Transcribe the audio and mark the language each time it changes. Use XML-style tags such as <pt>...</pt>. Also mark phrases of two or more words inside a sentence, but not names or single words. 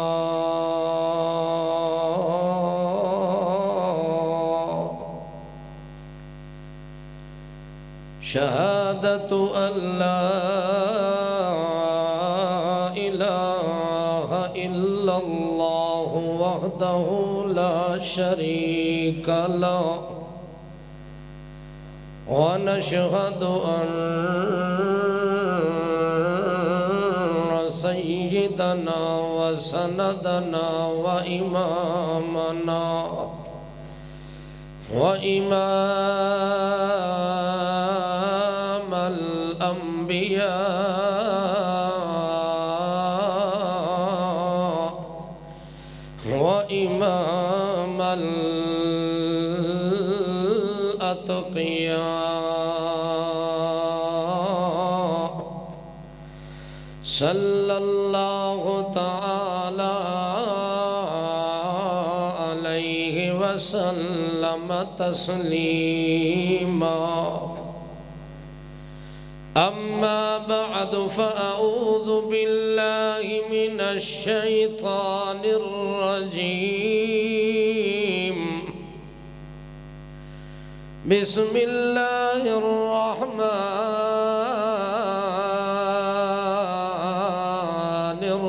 <ar>شہادت ان لا الہ الا اللہ وحدہ لا شریک لہ ونشہد ان سیدنا وسندنا وامامنا وامام الانبیاء وامام الاتقیاء صلی اللہ تعالی علیہ وسلم تسلیما اما بعد فاعوذ باللہ من الشیطان الرجیم بسم اللہ الرحمن</ar>